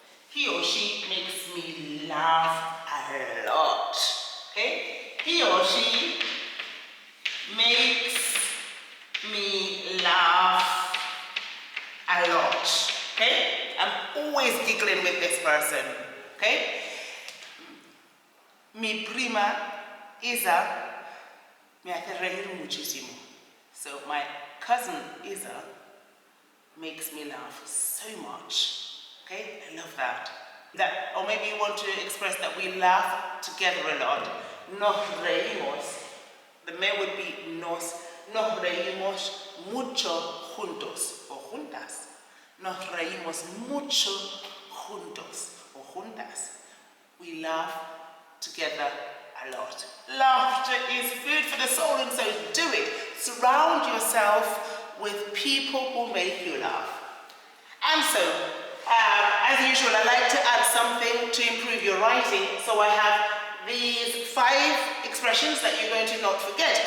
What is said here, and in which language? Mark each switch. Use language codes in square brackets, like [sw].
[en] He or she makes me laugh a lot, okay? He or she makes me laugh a lot, okay? I'm always giggling with this person, okay? [es] Mi prima Isa me hace reír muchísimo. [en] So my cousin Isa makes me laugh so much. Okay, I love that. Or maybe you want to express that we laugh together a lot. [es] Nos reímos. [en] The me would be [es] nos reímos mucho juntos o juntas. Nos reímos mucho juntos o juntas. [en] We laugh together a lot. Laughter is food for the soul, and so do it. Surround yourself with people who make you laugh. And so, as usual, I like to add something to improve your writing. So I have these 5 expressions that you're going to not forget.